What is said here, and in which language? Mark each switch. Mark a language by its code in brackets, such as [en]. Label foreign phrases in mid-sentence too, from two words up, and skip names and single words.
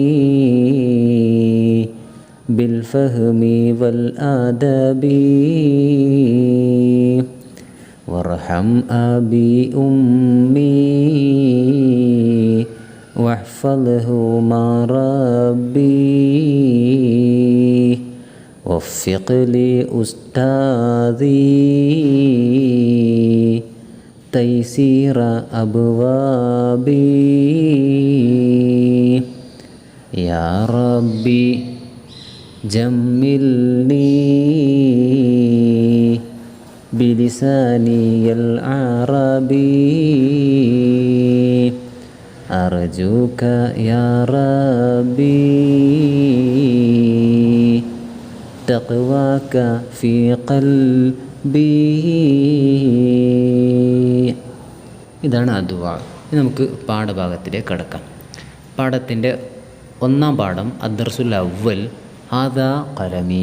[ar] بالفهم والأدب وارحم أبي أمي واحفظهما ربي وفق لي أستاذي تيسير أبوابي يا ربي جملني بلساني العربي أرجوك يا ربي تقواك في قلبي. [ml] ഇതാണ് ആ ദുആ. ഇനി നമുക്ക് പാഠഭാഗത്തിലേക്ക് കടക്കാം. പാഠത്തിൻ്റെ ഒന്നാം പാഠം [ar] الدرس الأول هذا قلمي.